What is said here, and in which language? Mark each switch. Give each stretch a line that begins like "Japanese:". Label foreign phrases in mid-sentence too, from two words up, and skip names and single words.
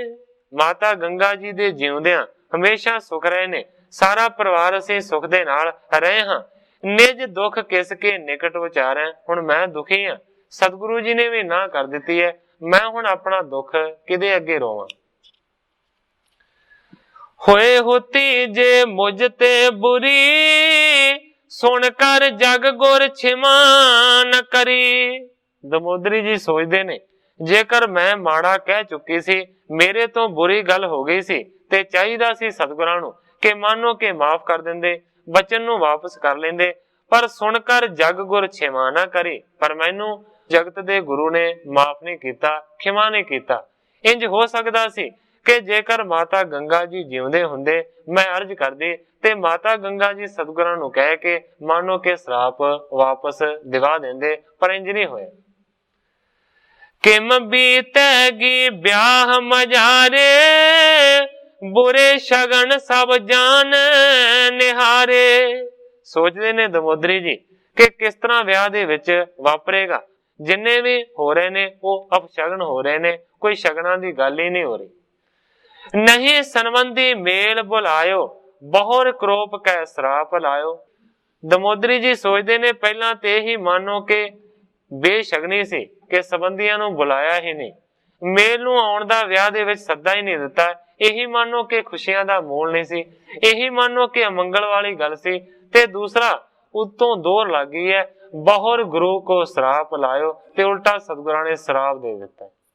Punjabi: ਮਾਤਾ ਗੰਗਾ ਜੀ ਦੇ ਜਿਉਂਦਿਆਂ ਹਮੇਸ਼ਾ ਸੁਖ ਰਹੇ ਨੇ, ਸਾਰਾ ਪਰਿਵਾਰ ਅਸੀਂ ਸੁਖ ਦੇ ਨਾਲ ਰਹੇ ਹਾਂ।
Braj: ਨਿਜ ਦੁੱਖ ਕਿਸ ਕੇ ਨਿਕਟ ਉਚਾਰੈ।
Punjabi: ਹੁਣ ਮੈਂ ਦੁਖੀ ਹਾਂ, ਸਤਿਗੁਰੂ ਜੀ ਨੇ ਵੀ ਨਾ ਕਰ ਦਿੱਤੀ ਹੈ, ਮੈਂ ਹੁਣ ਆਪਣਾ ਦੁੱਖ ਕਿਹਦੇ ਅੱਗੇ ਰੋਵਾਂ।
Braj: होए होती जे मुझ ते बुरी, सुन कर जग गुर छिमा न करी।
Punjabi: ਦਮੋਦਰੀ ਜੀ ਸੋਚਦੇ ਨੇ ਜੇਕਰ ਮੈਂ ਮਾੜਾ ਕਹਿ ਚੁੱਕੀ ਸੀ, ਮੇਰੇ ਤੋਂ ਬੁਰੀ ਗੱਲ ਹੋ ਗਈ ਸੀ, ਤੇ ਚਾਹੀਦਾ ਸੀ ਸਤਿਗੁਰਾਂ ਨੂੰ ਕਿ ਮਾਨੋ ਕਿ ਮਾਫ ਕਰ ਦਿੰਦੇ, ਬਚਨ ਨੂੰ ਵਾਪਸ ਕਰ ਲੈਂਦੇ, ਪਰ
Braj: ਸੁਣ ਕਰ ਜਗ ਗੁਰ ਛਿਮਾ ਨਾ ਕਰੇ।
Punjabi: ਪਰ ਮੈਨੂੰ ਜਗਤ ਦੇ ਗੁਰੂ ਨੇ ਮਾਫ ਨਹੀਂ ਕੀਤਾ, ਖਿਮਾ ਨਹੀਂ ਕੀਤਾ। ਇੰਜ ਹੋ ਸਕਦਾ ਸੀ ਕਿ ਜੇਕਰ ਮਾਤਾ ਗੰਗਾ ਜੀ ਜਿਉਂਦੇ ਹੁੰਦੇ, ਮੈਂ ਅਰਜ ਕਰਦੀ ਤੇ ਮਾਤਾ ਗੰਗਾ ਜੀ ਸਤਿਗੁਰਾਂ ਨੂੰ ਕਹਿ ਕੇ ਮਾਨੋ ਕਿ ਸ਼ਰਾਪ ਵਾਪਸ ਦਿਵਾ ਦਿੰਦੇ, ਪਰ ਇੰਜ ਨਹੀਂ ਹੋਇਆ।
Braj: किम बीतेगी ब्याह मजारे, बुरे शगन सब जान निहारे।
Punjabi: ਸੋਚਤੇ ਨੇ ਦਮੋਦਰੀ ਜੀ ਕਿ ਕਿਸ ਤਰ੍ਹਾ ਵਿਆਹ ਦੇ ਵਿਚ ਵਾਪਰੇਗਾ, ਜਿੰਨੇ ਭੀ ਹੋ ਰਹੇ ਨੇ ਵੋ ਅਪਸ਼ਗਨ ਹੋ ਰਹੇ ਨੇ, ਕੋਈ ਸ਼ਗਨਾਂ ਕੀ ਗੱਲ ਹੀ ਨਹੀਂ ਹੋ ਰਹੀ।
Braj: नहीं संबंधी मेल बुलायो, बहुर क्रोप कै सराप लायो।
Punjabi: ਦਮੋਦਰੀ ਜੀ ਸੋਚਤੇ ਨੇ ਪਹਿਲਾ ਤੇ ਹੀ ਮਾਨੋ ਕਿ ਬੇਸ਼ਗਨੀ ਸੀ ਕਿ ਸੰਬੰਧੀਆਂ ਨੂੰ ਬੁਲਾਇਆ ਹੀ ਨਹੀਂ, ਮੇਲ ਨੂੰ ਆਉਣ ਦਾ ਵਿਆਹ ਦੇ ਵਿੱਚ ਸੱਦਾ ਹੀ ਨਹੀਂ ਦਿੱਤਾ। ਇਹੀ ਮੰਨੋ ਕਿ ਖੁਸ਼ੀਆਂ ਦਾ ਮੂਲ ਨਹੀਂ ਸੀ, ਇਹੀ ਮੰਨੋ ਕਿ ਅਮੰਗਲ ਵਾਲੀ ਗੱਲ ਸੀ। ਤੇ ਦੂਸਰਾ ਉਤੋਂ ਦੋਹਰ ਲੱਗ ਗਈ ਹੈ,
Braj: ਬਹੁਰ ਗੁਰੂ ਕੋ ਸਰਾਪ ਲਾਇਓ,
Punjabi: ਤੇ ਉਲਟਾ ਸਤਿਗੁਰਾਂ ਨੇ ਸਰਾਪ ਦੇ ਦਿੱਤਾ।